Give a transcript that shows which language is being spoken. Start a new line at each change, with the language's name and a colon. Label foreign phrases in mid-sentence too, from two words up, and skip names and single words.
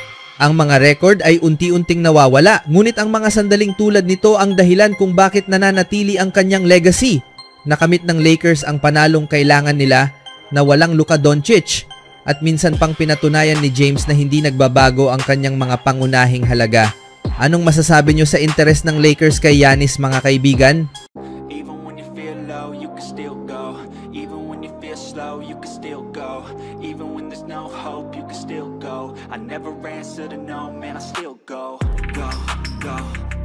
Filipino: Ang mga record ay unti-unting nawawala, ngunit ang mga sandaling tulad nito ang dahilan kung bakit nananatili ang kanyang legacy. Nakamit ng Lakers ang panalong kailangan nila na walang Luka Doncic at minsan pang pinatunayan ni James na hindi nagbabago ang kanyang mga pangunahing halaga. Anong masasabi nyo sa interes ng Lakers kay Giannis, mga kaibigan?
English: Even when you feel low, you can still go. Even when you feel slow, you can still go. Even when there's no hope, you can still go. I never answer to no, man, I still go. Go, go.